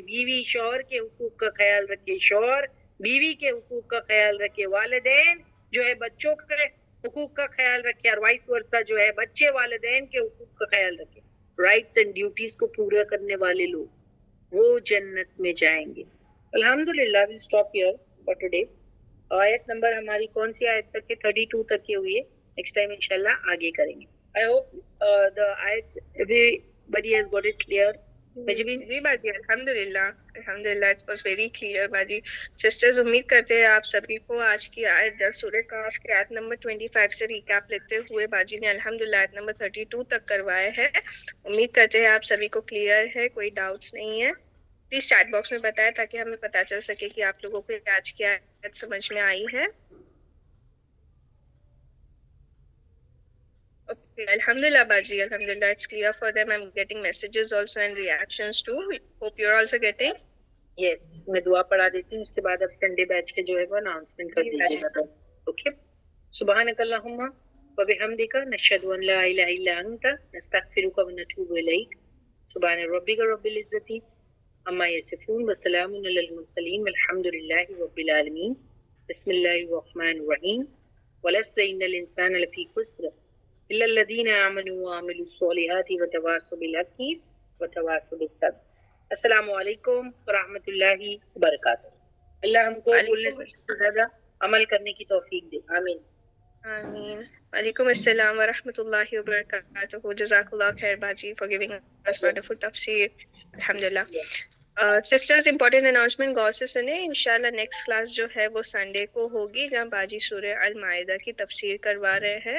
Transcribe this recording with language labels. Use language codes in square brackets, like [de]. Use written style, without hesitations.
[ur] بیوی شوہر کے حقوق کا خیال رکھے, شوہر بیوی کے حقوق کا خیال رکھے, والدین جو ہے بچوں کے حقوق کا خیال رکھے, اور وائس ورثہ جو ہے بچے والدین کے حقوق کا خیال رکھے. [en] rights and duties [ur] کو پورا کرنے والے لوگ وہ جنت میں جائیں گے. الحمدللہ [en] We stop here for today. [ur] آیت نمبر ہماری کون سی آیت تک ہے؟ 32 تک کی ہوئی ہے. نیکسٹ ٹائم انشاءاللہ آگے کریں گے. [en] I hope the ayats everybody has got it clear. جی باجی الحمدللہ it was very clear باجی. [ur] سسٹرز امید کرتے ہیں آپ سبھی کو آج کی آیت سورہ کہف کے آیت نمبر 25 سے ریکیپ لیتے ہوئے باجی نے الحمدللہ آیت نمبر 32 تک کروایا ہے. امید کرتے ہیں آپ سبھی کو کلیئر ہے, کوئی ڈاؤٹس نہیں ہے. پلیز چیٹ باکس میں بتائیں تاکہ ہمیں پتہ چل سکے کہ آپ لوگوں کو آج کی آیت سمجھ میں آئی ہے. [en] Okay, alhamdulillah baji, alhamdulillah it's clear for them. I'm getting messages also and reactions too. Hope you're also getting. [ur] Yes, میں دعا پڑھا دیتی ہوں, اس کے بعد اب سنڈے بیچ کے جو ہے وہ اناؤنسمنٹ کر دیجیے گا. [ar] اوکے, سبحانک اللہم وبحمدک نشہد ان لا الہ الا انت نستغفرک ونتوب الیک. سبحان ربک رب العزت عما یصفون وسلام علی المرسلین والحمد للہ رب العالمین. بسم اللہ الرحمن الرحیم. والعصر ان الانسان لفی خسر الا الذین آمنوا وعملوا الصالحات وتواصوا بالحق وتواصوا بالصبر. السلام علیکم ورحمۃ اللہ وبرکاتہ. [ur] اللہ ہم کو بولنے سے زیادہ عمل کرنے کی توفیق دے. [ar] آمین. آمین. وعلیکم السلام ورحمۃ اللہ وبرکاتہ. جزاک اللہ خیر باجی [en] for giving us wonderful tafsir. [ar] الحمدللہ. [ur] سسٹرز امپورٹنٹ اناؤنسمنٹ غور سے سنیں. انشاءاللہ نیکسٹ کلاس جو ہے وہ سنڈے کو ہوگی جہاں باجی سورہ المائدہ کی تفسیر کروا رہے ہیں.